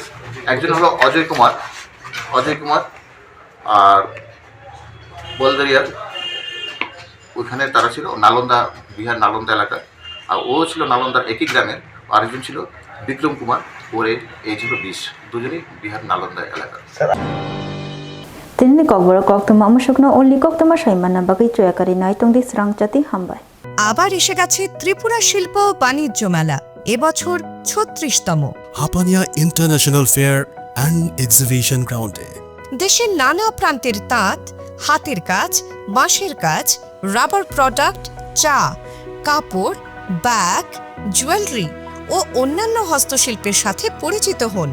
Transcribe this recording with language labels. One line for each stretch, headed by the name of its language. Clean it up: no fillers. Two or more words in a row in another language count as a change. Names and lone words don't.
Bangla: একজন হলো অজয় কুমার আর বলদারিয়ার ওইখানে তারা ছিল নালন্দা, বিহার নালন্দা এলাকা। আর ও ছিল নালন্দার একই গ্রামের। আরেকজন ছিল বিক্রম কুমার, ওর এজ হলো 20। দুজনেই বিহার নালন্দা এলাকা।
Kok Borok: Tinini Kokborok Koktwma Mushukno only Koktwma Shaimana Bagi Choyakari Naitongdi Swrangchati Hambai.
Bangla: আবার এসে গেছে ত্রিপুরা শিল্প ও বাণিজ্য মেলা, এবছর ৩৬তম। হাপানিয়া ইন্টারন্যাশনাল ফেয়ার অ্যান্ড এক্সিবিশন গ্রাউন্ডে দেশের নানা প্রান্তের তাঁত, হাতের কাজ, বাঁশের কাজ,
English: rubber product,
Bangla: চা, কাপড়, ব্যাগ, জুয়েলারি ও অন্যান্য হস্তশিল্পের সাথে পরিচিত হন।